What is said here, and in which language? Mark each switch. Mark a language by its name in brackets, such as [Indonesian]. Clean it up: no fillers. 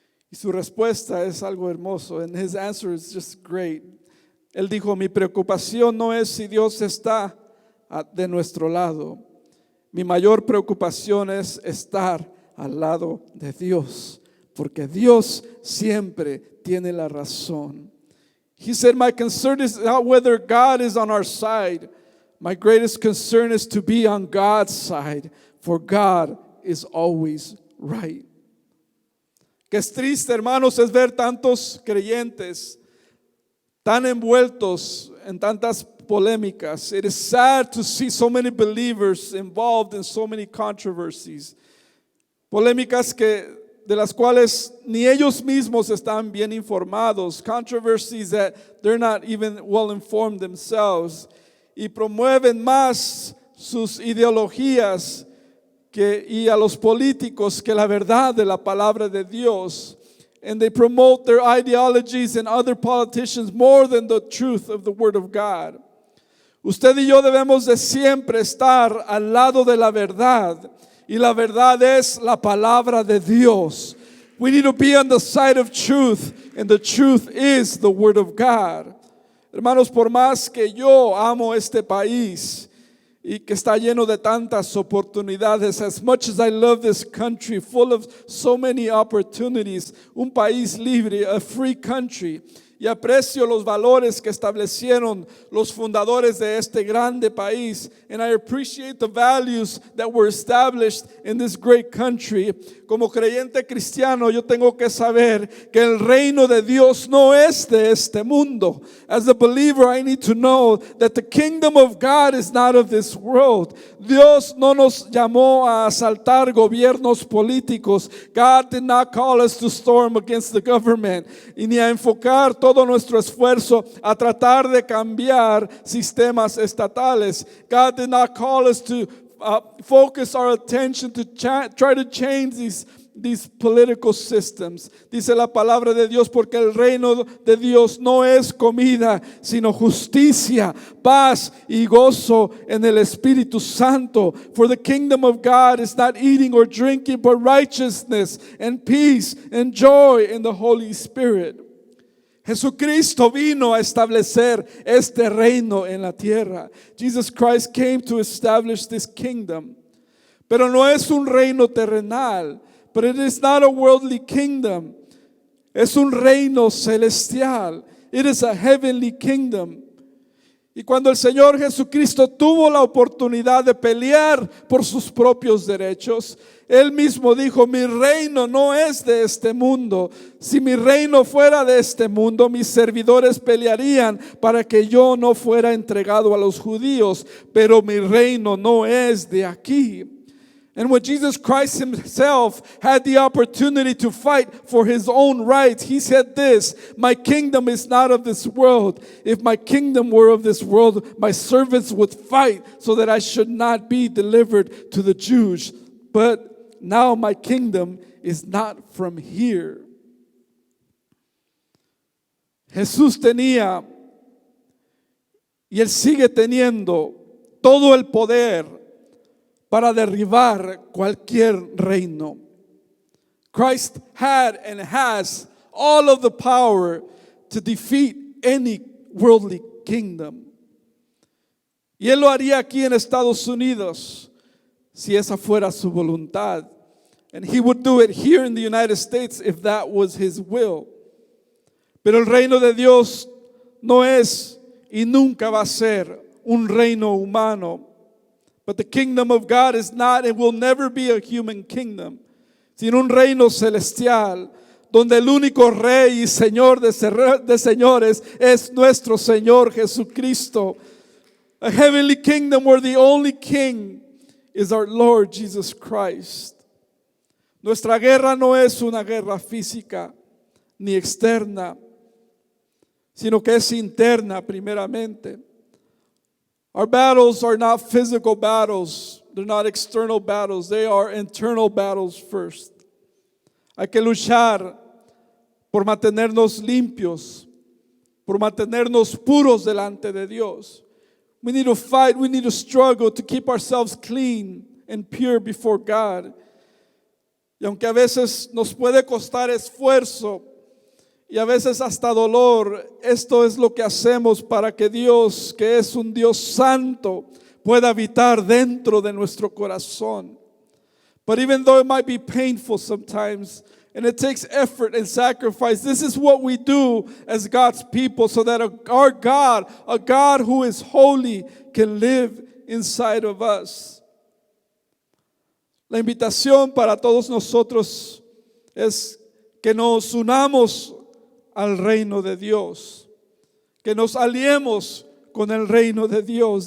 [Spanish] Y su respuesta es algo hermoso, [English] and his answer is just great. [Spanish] Él dijo, mi preocupación no es si Dios está de nuestro lado. Mi mayor preocupación es estar al lado de Dios, porque Dios siempre tiene la razón. [English] He said, my concern is not whether God is on our side. My greatest concern is to be on God's side, for God is always right. [Spanish] Que es triste, hermanos, es ver tantos creyentes tan envueltos en tantas polémicas. [English] It is sad to see so many believers involved in so many controversies. [Spanish] Polémicas de las cuales ni ellos mismos están bien informados. [English] Controversies that they're not even well informed themselves. [Spanish] Y promueven más sus ideologías y a los políticos que la verdad de la palabra de Dios. [English] And they promote their ideologies and other politicians more than the truth of the Word of God. [Spanish] Usted y yo debemos de siempre estar al lado de la verdad. Y la verdad es la palabra de Dios. [English] We need to be on the side of truth, and the truth is the Word of God. [Spanish] Hermanos, por más que yo amo este país y que está lleno de tantas oportunidades, [English] as much as I love this country full of so many opportunities, [Spanish] un país libre, [English] a free country, [Spanish] y aprecio los valores que establecieron los fundadores de este grande país, [English] and I appreciate the values that were established in this great country. [Spanish] Como creyente cristiano, yo tengo que saber que el reino de Dios no es de este mundo. [English] As a believer, I need to know that the kingdom of God is not of this world. [Spanish] Dios no nos llamó a asaltar gobiernos políticos. [English] God did not call us to storm against the government, [Spanish] y ni a enfocar todo nuestro esfuerzo a tratar de cambiar sistemas estatales. [English] God did not call us to focus our attention to try to change these political systems. [Spanish] Dice la palabra de Dios, porque el reino de Dios no es comida, sino justicia, paz y gozo en el Espíritu Santo. [English] For the kingdom of God is not eating or drinking, but righteousness and peace and joy in the Holy Spirit. [Spanish] Jesucristo vino a establecer este reino en la tierra. [English] Jesus Christ came to establish this kingdom. [Spanish] Pero no es un reino terrenal. [English] But it is not a worldly kingdom. [Spanish] Es un reino celestial. [English] It is a heavenly kingdom. [Spanish] Y cuando el Señor Jesucristo tuvo la oportunidad de pelear por sus propios derechos, Él mismo dijo, mi reino no es de este mundo. Si mi reino fuera de este mundo, mis servidores pelearían para que yo no fuera entregado a los judíos. Pero mi reino no es de aquí. [English] And when Jesus Christ himself had the opportunity to fight for his own rights, he said this, my kingdom is not of this world. If my kingdom were of this world, my servants would fight so that I should not be delivered to the Jews. But now my kingdom is not from here. [Spanish] Jesús tenía y él sigue teniendo todo el poder para derribar cualquier reino. [English] Christ had and has all of the power to defeat any worldly kingdom. [Spanish] Y Él lo haría aquí en Estados Unidos si esa fuera su voluntad. [English] And He would do it here in the United States if that was His will. [Spanish] Pero el reino de Dios no es y nunca va a ser un reino humano. [English] But the kingdom of God is not and will never be a human kingdom, [Spanish] sino un reino celestial, donde el único rey y señor de señores es nuestro Señor Jesucristo. [English] A heavenly kingdom where the only king is our Lord Jesus Christ. [Spanish] Nuestra guerra no es una guerra física ni externa, sino que es interna primeramente. [English] Our battles are not physical battles. They're not external battles. They are internal battles first. [Spanish] Hay que luchar por mantenernos limpios, por mantenernos puros delante de Dios. [English] We need to fight, we need to struggle to keep ourselves clean and pure before God. [Spanish] Y aunque a veces nos puede costar esfuerzo y a veces hasta dolor, esto es lo que hacemos para que Dios, que es un Dios santo, pueda habitar dentro de nuestro corazón. [English] But even though it might be painful sometimes, and it takes effort and sacrifice, this is what we do as God's people so that our God, a God who is holy, can live inside of us. [Spanish] La invitación para todos nosotros es que nos unamos al reino de Dios, que nos aliemos con el reino de Dios.